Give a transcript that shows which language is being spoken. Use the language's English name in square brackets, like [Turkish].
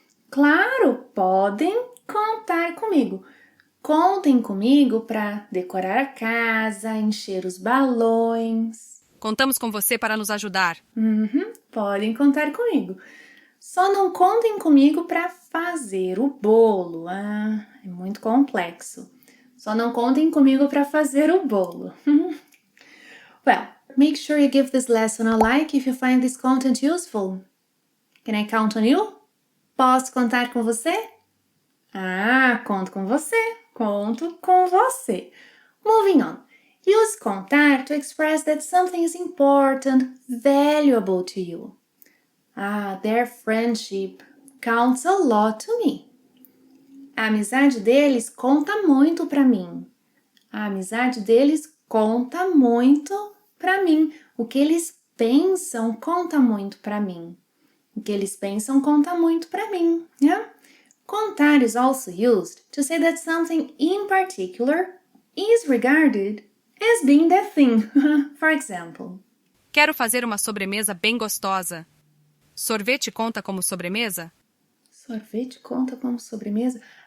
[Portuguese] Claro, podem contar comigo. Contem comigo para decorar a casa, encher os balões. Contamos com você para nos ajudar. Podem contar comigo. Só não contem comigo para fazer o bolo. É muito complexo. Só não contem comigo para fazer o bolo. [English] Well, make sure you give this lesson a like if you find this content useful. Can I count on you? [Portuguese] Posso contar com você? Conto com você. Conto com você. [English] Moving on. Use contar to express that something is important, valuable to you. Their friendship counts a lot to me. [Portuguese] A amizade deles conta muito para mim. A amizade deles conta muito para mim. O que eles pensam conta muito para mim. O que eles pensam conta muito para mim. [English] Yeah? Contar is also used to say that something in particular is regarded as being that thing. For example. [Portuguese] Quero fazer uma sobremesa bem gostosa. Sorvete conta como sobremesa? Sorvete conta como sobremesa?